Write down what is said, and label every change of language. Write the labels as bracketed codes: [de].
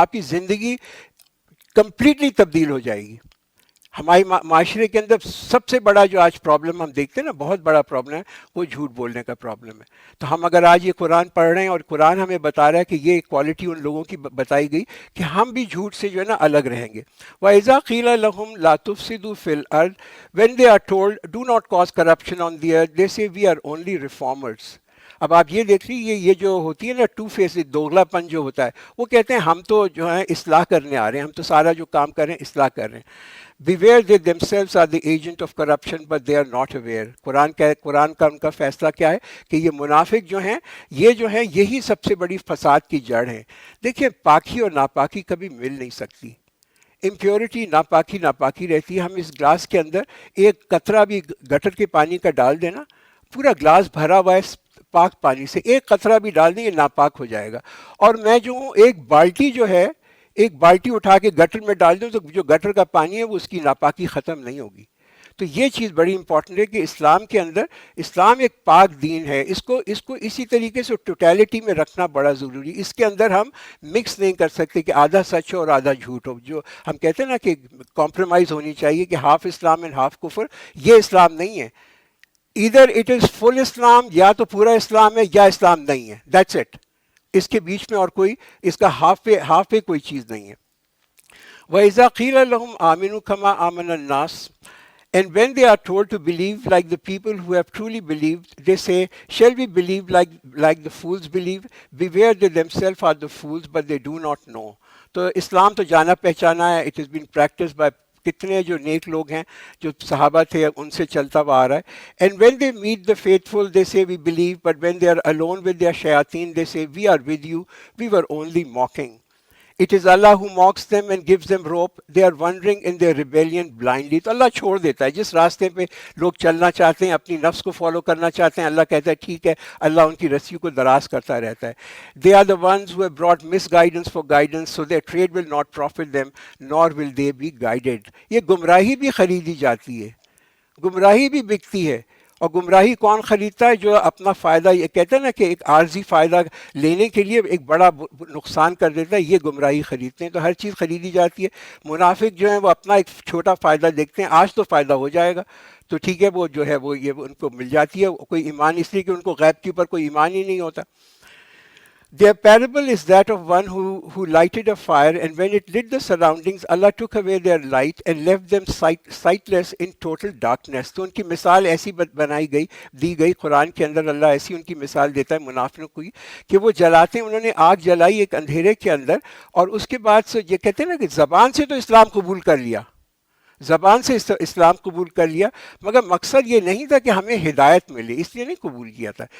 [ur] آپ کی زندگی کمپلیٹلی تبدیل ہو جائے گی. ہمارے معاشرے کے اندر سب سے بڑا جو آج پرابلم ہم دیکھتے ہیں نا، بہت بڑا پرابلم ہے، وہ جھوٹ بولنے کا پرابلم ہے. تو ہم اگر آج یہ قرآن پڑھ رہے ہیں اور قرآن ہمیں بتا رہا ہے کہ یہ کوالٹی ان لوگوں کی بتائی گئی کہ ہم بھی جھوٹ سے جو ہے نا الگ رہیں گے. [ar] وَإِذَا قِيلَ لَهُمْ لَا تُفْسِدُوا فِي الْأَرْضِ [en] when they are told do not cause corruption on the earth they say we are only reformers. [ur] اب آپ یہ دیکھ لیجیے یہ جو ہوتی ہے نا ٹو فیس، دوغلا پن جو ہوتا ہے، وہ کہتے ہیں ہم تو جو ہے اصلاح کرنے آ رہے ہیں، ہم تو سارا جو کام کر رہے ہیں اصلاح کر رہے ہیں. [en] Beware they themselves are the agent of corruption but they are not aware. [ur] قرآن کا ان کا فیصلہ کیا ہے کہ یہ منافق جو ہیں، یہ جو ہیں یہی سب سے بڑی فساد کی جڑ ہیں. دیکھیں پاکی اور ناپاکی کبھی مل نہیں سکتی. امپیورٹی، ناپاکی رہتی ہے. ہم اس گلاس کے اندر ایک قطرہ بھی گٹر کے پانی کا ڈال دینا، پورا گلاس بھرا ہوا ہے پاک پانی سے، ایک قطرہ بھی ڈال دیں یہ ناپاک ہو جائے گا. اور میں جو ہوں ایک بالٹی اٹھا کے گٹر میں ڈال دوں تو جو گٹر کا پانی ہے وہ اس کی ناپاکی ختم نہیں ہوگی. تو یہ چیز بڑی امپورٹنٹ ہے کہ اسلام کے اندر، اسلام ایک پاک دین ہے، اس کو اسی طریقے سے ٹوٹیلٹی میں رکھنا بڑا ضروری. اس کے اندر ہم مکس نہیں کر سکتے کہ آدھا سچ ہو اور آدھا جھوٹ ہو. جو ہم کہتے ہیں نا کہ کمپرومائز ہونی چاہیے کہ [en] half اسلام and half کفر، [ur] یہ اسلام نہیں ہے. [en] either it is full اسلام، [ur] یا تو پورا اسلام ہے یا اسلام نہیں ہے، [en] That's it. [ur] اس کے بیچ میں اور کوئی اس کا ہاف پہ کوئی چیز نہیں ہے. [ar] وَإِذَا قِيلَ لَهُمْ آمِنُوا كَمَا آمَنَ النَّاسُ [en] And when they are told to believe like the people who have truly believed, they say, shall we believe like the fools believe? Beware, they themselves are the fools, but they do not know. [ur] تو اسلام تو جانا پہچانا ہے. [en] it is been practice by [ur] کتنے جو نیک لوگ ہیں جو صحابہ تھے ان سے چلتا ہوا آ رہا ہے. [en] And when they meet the faithful they say we believe, but when they are alone with their شیاطین they say we are with you, we were only mocking. It is Allah who mocks them and gives them rope. They are wandering in their rebellion blindly. [ur] تو اللہ چھوڑ دیتا ہے جس راستے پہ لوگ چلنا چاہتے ہیں, اپنی نفس کو فالو کرنا چاہتے ہیں, اللہ کہتا ہے ٹھیک ہے, اللہ ان کی رسیوں کو دراز کرتا رہتا ہے. [en] They are the ones who have brought misguidance for guidance, so their trade will not profit them, nor will they be guided. [ur] یہ گمراہی بھی خریدی جاتی ہے, گمراہی بھی بکتی ہے. اور گمراہی کون خریدتا ہے؟ جو اپنا فائدہ, یہ کہتے ہیں نا کہ ایک عارضی فائدہ لینے کے لیے ایک بڑا نقصان کر دیتا ہے, یہ گمراہی خریدتے ہیں. تو ہر چیز خریدی جاتی ہے. منافق جو ہیں وہ اپنا ایک چھوٹا فائدہ دیکھتے ہیں, آج تو فائدہ ہو جائے گا تو ٹھیک ہے, وہ جو ہے وہ یہ ان کو مل جاتی ہے. کوئی ایمان, اس لیے کہ ان کو غیب کے اوپر کوئی ایمان ہی نہیں ہوتا. [en] Their parable is that of one who lighted a fire, and when it lit the surroundings, Allah took away their light and left them sightless in total darkness. [ur] تو ان کی مثال ایسی دی گئی قرآن کے اندر. اللہ ایسی ان کی مثال دیتا ہے منافقوں کی کہ وہ جلاتے ہیں, انہوں نے آگ جلائی ایک اندھیرے کے اندر, اور اس کے بعد سے یہ کہتے ہیں نا کہ زبان سے تو اسلام قبول کر لیا, زبان سے اسلام قبول کر لیا, مگر مقصد یہ نہیں تھا کہ ہمیں ہدایت ملے, اس لیے نہیں قبول کیا تھا.